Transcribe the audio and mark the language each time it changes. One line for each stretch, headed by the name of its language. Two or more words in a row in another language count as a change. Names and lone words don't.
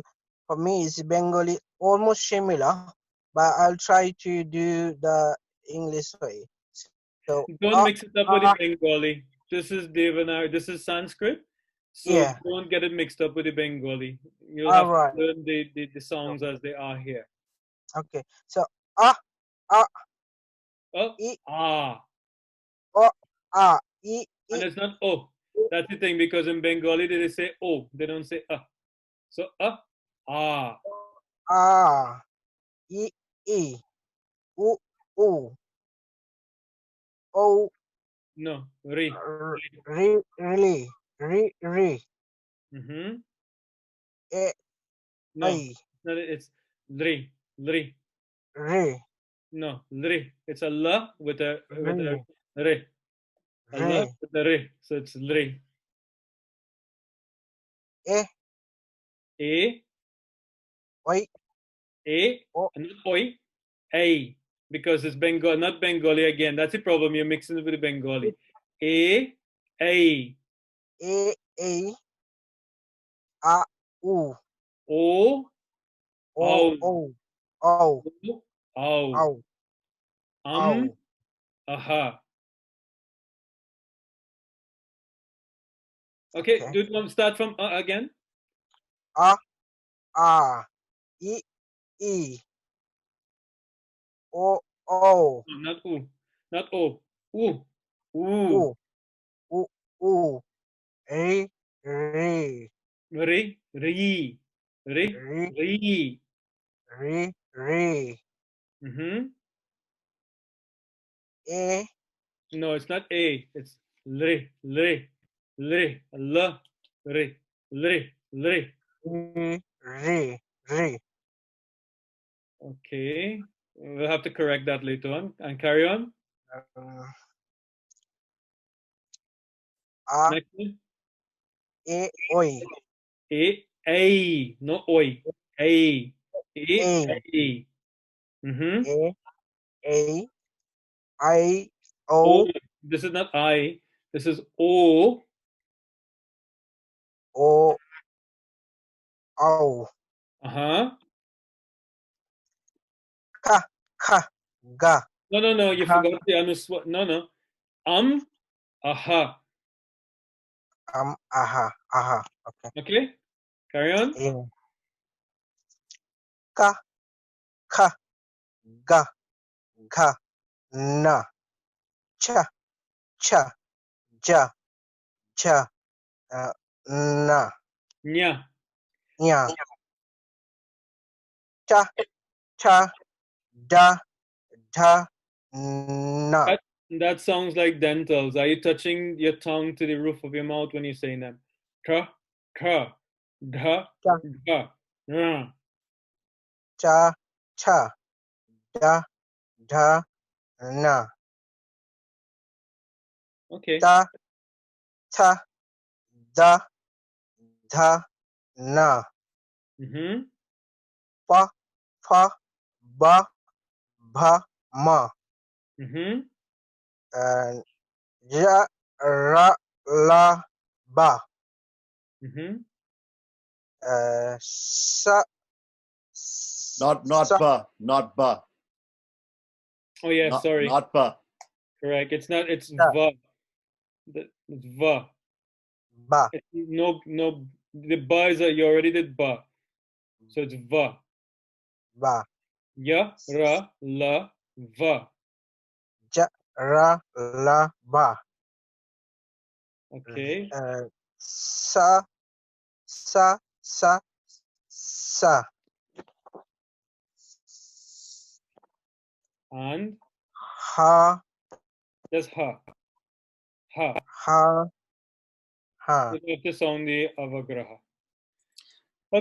English: For me, it's Bengali almost similar, but I'll try to do the English way. So, Don't mix it up with the Bengali. This is Devanagari. This is Sanskrit. So yeah, don't get it mixed up with the Bengali. You'll all have to right. learn the songs as they are here. Okay, so ah, ah, Oh,
Sanskrit: e, ah. o, ah, e,
English: And
Sanskrit: e,
English: it's not oh. That's the thing, because in Bengali they say oh, they don't say So ah.
Sanskrit: ah, e, e, u, u, o,
English: No, re.
Sanskrit: ri, ri, Mm-hmm. e,
English: No,
Sanskrit: I,
English: no, it's lri, lri.
Sanskrit: re,
English: No, lri. It's a l with a
Sanskrit: re,
English: re. A l
Sanskrit: re,
English: with a re. So it's lri.
Sanskrit: e, A, oi, A, o,
English: and not oi, a. Because it's Bengal, not Bengali again. That's the problem. You're mixing it with the Bengali.
Sanskrit: A, a. e, e, a, u, O, o, ow, o, o, ow. o, o.
English: Aha. Okay, Okay. do you want to start from again?
Sanskrit: A, a, e, e, o, o,
English: No, not oo. Not o. Ooh. Ooh.
Sanskrit: u, u, u, re, re, Re, re. Re, re, re. re, Mm-hmm. e,
English: No, it's not a. It's
Sanskrit: le, le, le, l, re. Lri. Lri. Re.
English: Okay. We'll have to correct that later on. And carry on.
Sanskrit: A,
English: Next one.
Sanskrit: oi. A. No oi. A. A, A. Mm-hmm. A, I, O. O,
English: This is not I. This is O.
Sanskrit: O, O. Uh-huh. Ka, ga.
English: No. You
Sanskrit: Ha,
English: forgot the anuswar. No. Aha. aha. Okay. Okay. Carry on.
Sanskrit: A, ka, ga, na. Cha, ja, na. Nya. Nya. Cha, da, na.
English: That sounds like dentals. Are you touching your tongue to the roof of your mouth when you're saying them?
Sanskrit: Ka, da, Cha, ra. da, na.
English: Okay.
Sanskrit: Da, da, na. Mm-hmm. Pa, ba, ma. Mm-hmm. And ja, ra, la, ba. Mm-hmm. Sa,
English: Not
Sanskrit: sa, ba,
English: not ba, Oh yeah, sorry. not ba. Correct. It's not. It's
Sanskrit: sa,
English: va. It's va.
Sanskrit: ba,
English: It's no. The ba is you already did ba, so it's va.
Sanskrit: ba. Ya, ra, la, va. Ja, ra, la, ba.
English: Okay.
Sanskrit: Sa, sa,
English: And
Sanskrit: ha,
English: there's ha. Ha.
Sanskrit: ha.
English: You have to sound the avagraha. Yeah.